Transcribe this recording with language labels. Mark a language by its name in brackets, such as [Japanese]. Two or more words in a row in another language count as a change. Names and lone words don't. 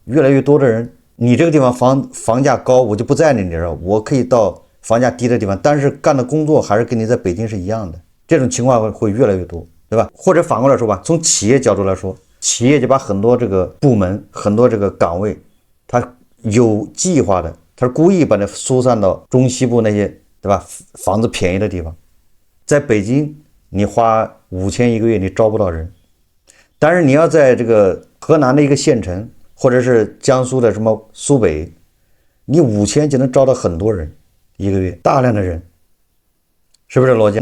[Chinese] 越來越多的人，你這個地方房價高，我就不在你這兒，我可以到房價低的地方，但是幹的工作還是跟你在北京是一樣的。這種情況會越來越多。對吧？或者反過來說吧，從企業角度來說，企業就把很多這個部門、很多這個崗位，它有計劃的，它是故意把它疏散到中西部那些，對吧？房子便宜的地方。在北京，你花5000一個月，你招不到人；但是你要在這個河南的一個縣城，或者是江蘇的什麼蘇北，你5000就能招到很多人一個月，大量的人，是不是邏輯？